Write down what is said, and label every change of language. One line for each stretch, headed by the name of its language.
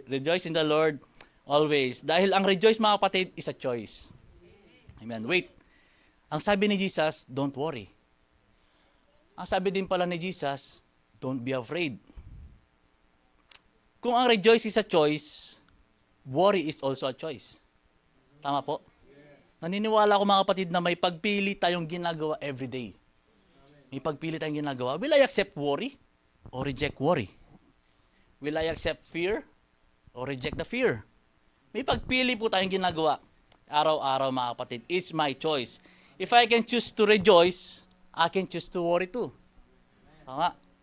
English: Rejoice in the Lord always.
Filipino: Dahil ang rejoice, mga kapatid,
English: is a choice. Amen. Wait.
Filipino: Ang sabi ni Jesus,
English: don't worry.
Filipino: Ang sabi din pala ni Jesus,
English: don't be afraid.
Filipino: Kung ang
English: rejoice is a choice, worry is also a choice.
Filipino: Tama po? Naniniwala ako mga kapatid na may pagpili tayong ginagawa everyday. May pagpili tayong ginagawa.
English: Will I accept worry or reject worry? Will I accept fear or reject the fear?
Filipino: May pagpili po tayong ginagawa. Araw-araw mga kapatid.
English: It's my choice. If I can choose to rejoice, I can choose to worry too.
Filipino: Tama?